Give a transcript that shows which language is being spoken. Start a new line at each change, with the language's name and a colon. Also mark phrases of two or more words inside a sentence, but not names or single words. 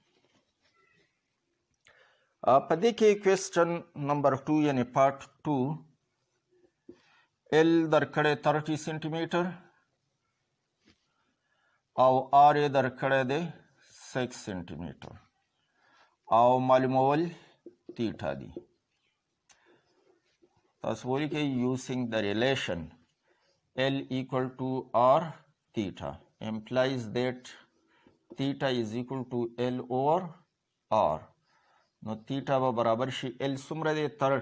Pashto: په دې کې
English: question number
Pashto: 2 یعنی پارت 2 L درکړی 30 سینټي میټر او R یې درکړی دی 6 सेंटीमीटर او معلومول theta دی تاسو وایي کې
English: using the relation L equal to R theta implies that theta is equal to L over R
Pashto: نو theta به برابر شي L څومره دی